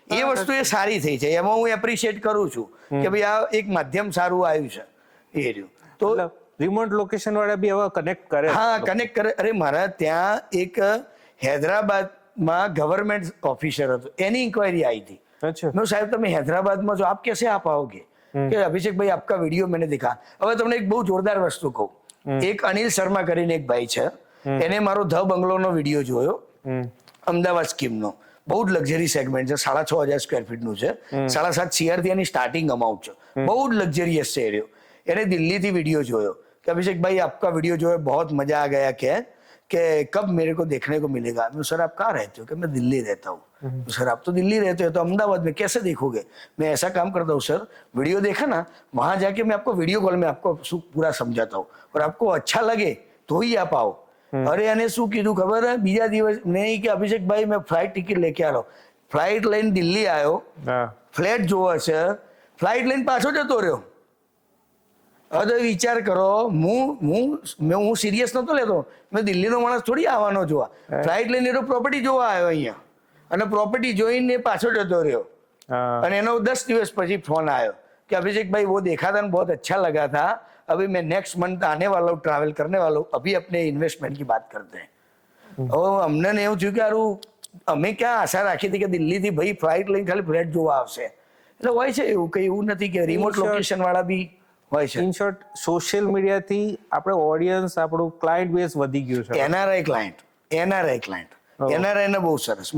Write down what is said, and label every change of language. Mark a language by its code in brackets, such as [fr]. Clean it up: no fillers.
[gu] એ વસ્તુ એ સારી થઈ છે, એમાં હું એપ્રિશિએટ કરું છું કે ભાઈ આ એક માધ્યમ સારું આવ્યું છે. એ રહ્યું તો રિમોટ લોકેશન વાળા બી હવે કનેક્ટ કરે. હા, કનેક્ટ કરે. અરે મારા ત્યાં એક હૈદરાબાદમાં ગવર્મેન્ટ ઓફિસર હતો, એની ઇન્ક્વાયરી આવી હતી. [hi] मैं साहब [gu] તમે [hi] हैदराबाद जो आप कैसे आप आओगे કે અભિષેક ભાઈ આપકા વિડીયો मैंने देखा. [gu] હવે તમને એક બહુ જોરદાર વસ્તુ કહું. એક અનિલ શર્મા કરીને એક ભાઈ છે, એને મારો ધ બંગલોનો વિડીયો જોયો, અમદાવાદ સ્કીમનો. બહુ જ લક્ઝરી સેગમેન્ટ છે, 6,500 સ્ક્વેર ફીટનું છે, 7.5 CR થી એની સ્ટાર્ટિંગ અમાઉન્ટ છે, બહુ જ લક્ઝરિયસ છે એરિયો. એને દિલ્હીથી વિડીયો જોયો કે [hi] અભિષેક ભાઈ આપકા વિડીયો जो है बहुत मजा आ गया, कि कब मेरे को देखने को मिलेगा. मैं सर आप कहाँ रहते हो? कि मैं दिल्ली रहता हूँ. सर आप तो दिल्ली रहते हो तो अहमदाबाद में कैसे देखोगे? मैं ऐसा काम करता हूँ सर, वीडियो देखा ना, वहां जाके मैं आपको वीडियो कॉल में आपको पूरा समझाता हूँ और आपको अच्छा लगे तो ही आप आओ. [gu] અરે એને શું કીધું ખબર હે? બીજા દિવસ નહીં કે અભિષેકભાઈ મેં ફ્લાઇટ ટિકિટ લેકે આવ્યો. ફ્લાઇટ લઈને દિલ્હી આવ્યો, ફ્લેટ જોવો છે, ફ્લાઇટ લઈને પાછો જતો રહ્યો. હવે તો વિચાર કરો, હું સિરિયસ નતો લેતો, મેં દિલ્હીનો માણસ થોડી આવવાનો જોવા. ફ્લાઇટ લઈને એનો પ્રોપર્ટી જોવા આવ્યો અહીંયા અને પ્રોપર્ટી જોઈને પાછો જતો રહ્યો. અને એનો 10 દિવસ પછી ફોન આવ્યો [hi] कि अभिषेक भाई वो देखा था बहुत अच्छा लगा था, अभी मैं नेक्स्ट मंथ आने वाला हूँ, ट्रैवल करने वाला हूँ, अभी अपने इन्वेस्टमेंट की बात करते हैं. और हमने [gu] એવું થયું કે આરું અમે ક્યાં આશા રાખી હતી કે દિલ્હીથી ભાઈ ફ્લાઇટ લઈને ખાલી ફ્લેટ જોવા આવશે. એટલે હોય છે એવું, કઈ એવું નથી કે રિમોટ લોકેશન વાળા બી હોય છે. ઇન શોર્ટ સોશિયલ મીડિયાથી આપણે ઓડિયન્સ, આપણું ક્લાયન્ટ બેઝ વધી ગયું છે. એનઆરઆઈ ક્લાયન્ટ ને બહુ સરસ.